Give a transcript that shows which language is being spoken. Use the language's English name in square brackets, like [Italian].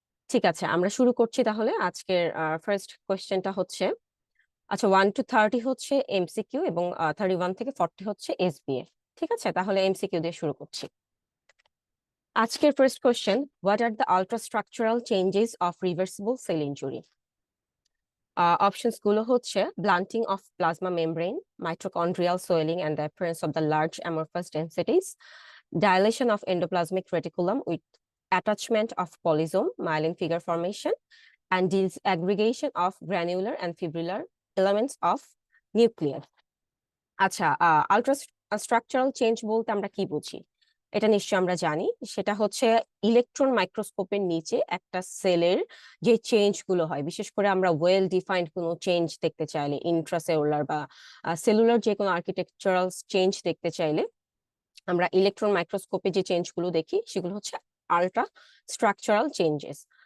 [Bangla] ঠিক আছে, আমরা শুরু করছি তাহলে। আজকের ফার্স্ট কোয়েশ্চেনটা হচ্ছে, আচ্ছা, 1 to 30 হচ্ছে এমসিকিউ এবং 31 থেকে 40 হচ্ছে এসবিএফ। ঠিক আছে, তাহলে এমসিকিউ দিয়ে শুরু করছি। আজকের [English] First question, what are the ultrastructural changes of reversible cell injury? [Bangla] Options গুলো হচ্ছে [English] Blunting of plasma membrane, mitochondrial swelling and the appearance of the large amorphous densities, dilation of endoplasmic reticulum with attachment of polysome, myelin figure formation, and disaggregation of granular and fibrillar elements of nucleus. [Bangla] আচ্ছা, আলট্রাস্ট্রাকচারাল change বলতে আমরা কি বুঝি? এটা নিশ্চয়ই আমরা জানি। সেটা হচ্ছে ইলেকট্রন মাইক্রোস্কোপের নিচে একটা সেলের যে চেঞ্জ গুলো হয়, বিশেষ করে আমরা ওয়েল ডিফাইন্ড কোনো চেঞ্জ দেখতে চাইলে, ইন্ট্রাসেলুলার বা সেলুলার যে কোনো আর্কিটেকচারাল চেঞ্জ দেখতে চাইলে আমরা ইলেকট্রন মাইক্রোস্কোপে যে চেঞ্জ গুলো দেখি সেগুলো হচ্ছে আলট্রা স্ট্রাকচারাল চেঞ্জেস।